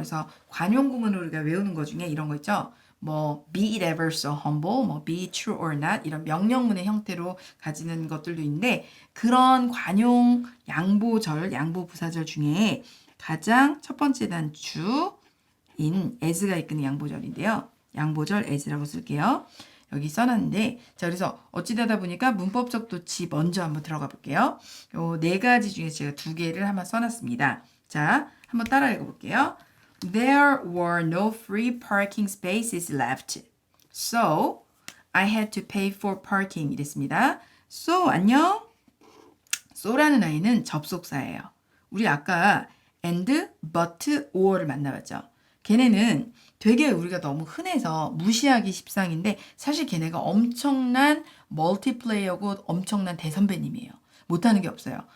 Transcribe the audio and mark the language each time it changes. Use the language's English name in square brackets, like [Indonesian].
[Korean] 그래서 관용 구문으로 우리가 외우는 것 중에 이런 거 있죠. 뭐 [English] be it ever so humble, [Korean] 뭐 [English] be it true or not [Korean] 이런 명령문의 형태로 가지는 것들도 있는데 그런 관용 양보절, 양보부사절 중에 가장 첫 번째 단추인 as가 이끄는 양보절인데요. 양보절 as라고 쓸게요. 여기 써놨는데 자 그래서 어찌되다 보니까 문법적 도치 먼저 한번 들어가 볼게요. 요 네 가지 중에 제가 두 개를 한번 써놨습니다. 자 한번 따라 읽어볼게요. [English] There were no free parking spaces left. So I had to pay for parking [Korean] 이랬습니다. So 안녕. so라는 아이는 접속사예요. 우리 아까 and, but, or를 만나봤죠. 걔네는 되게 우리가 너무 흔해서 무시하기 십상인데 사실 걔네가 엄청난 멀티플레이어고 엄청난 대선배님이에요. 못하는 게 없어요.